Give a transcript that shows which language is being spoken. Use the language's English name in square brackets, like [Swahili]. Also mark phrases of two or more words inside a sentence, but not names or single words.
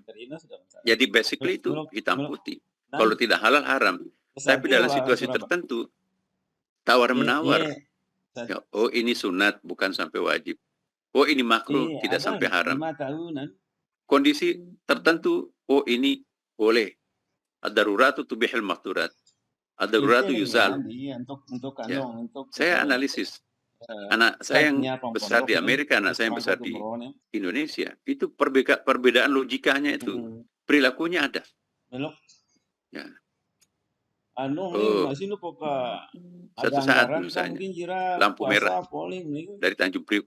[Indonesian] Jadi basically itu hitam putih. Kalau tidak halal haram. Tapi dalam situasi tertentu tawar-menawar. Ya, oh ini sunat bukan sampai wajib. Oh ini makruh tidak sampai haram. Kondisi tertentu, oh ini boleh. [Arabic] الضرورات تبيح المحظورات. الضرورات يزال. [Indonesian] Ya. Saya analisis. Anak saya yang besar di Amerika, anak saya yang besar di Indonesia. Itu perbedaan logikanya itu. Perilakunya ada. Ya. Satu saat misalnya, lampu merah dari Tanjung Priok.